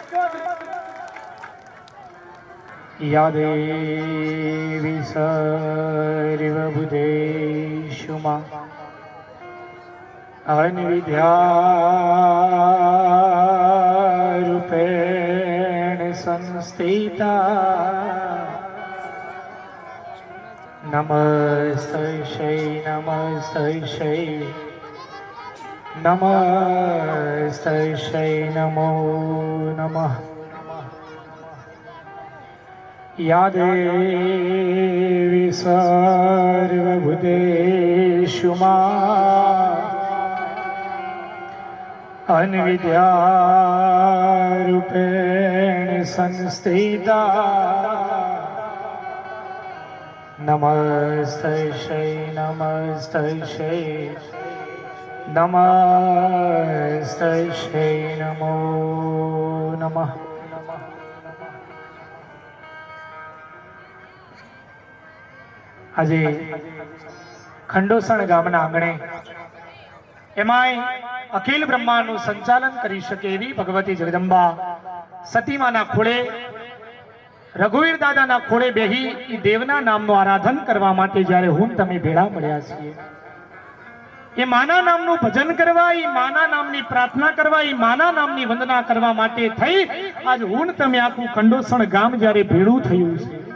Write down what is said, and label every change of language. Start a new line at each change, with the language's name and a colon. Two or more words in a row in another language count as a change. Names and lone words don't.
Sanskrit: યાદેવી સર્વભૂતેષુમાં અન્વિદ્યારૂપેણ સંસ્થિતા નમસ્તૈ નમસ્તૈ નમો નમઃ या देवी सर्वभूतेषु अन्विद्यारूपेण संस्थिता नमस्तै नमस्तै नमो नमः
Gujarati: આજે ખંડોસણ ગામના આંગણે એમાંય અખિલ બ્રહ્માંડનું સંચાલન કરી શકે એવી ભગવતી જગદંબા સતીમાના ખોળે રઘુવીર દાદાના ખોળે બેહી એ દેવના નામનું આરાધન કરવા માટે જ્યારે હું તમે ભેળા મળ્યા છીએ એ માના નામનું ભજન કરવા એ માના નામની પ્રાર્થના કરવા એ માના નામની વંદના કરવા માટે થઈ આજ હું તમે આખું ખંડોસણ ગામ જ્યારે ભેળું થયું છે